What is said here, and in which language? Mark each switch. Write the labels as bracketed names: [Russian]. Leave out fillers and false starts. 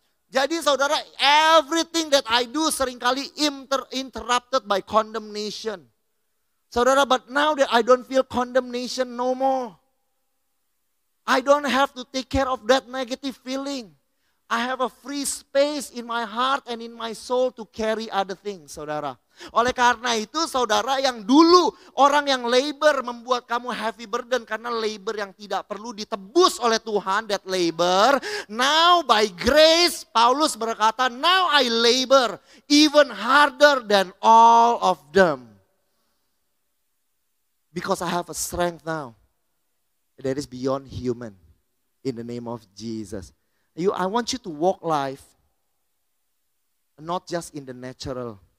[Indonesian] Jadi saudara, [English] everything that I do [Indonesian] seringkali [English] interrupted by condemnation. Saudara, but now that I don't feel condemnation no more. I don't have to take care of that negative feeling. I have a free space in my heart and in my soul to carry other things, saudara. [Indonesian] Oleh karena itu, saudara, yang dulu orang yang labor membuat kamu [English] heavy burden [Indonesian] karena labor yang tidak perlu ditebus oleh Tuhan, [English] that labor. Now by grace, [Indonesian] Paulus berkata, [English] now I labor even harder than all of them. Because I have a strength now that is beyond human. In the name of Jesus. I want you to walk life not just in the natural.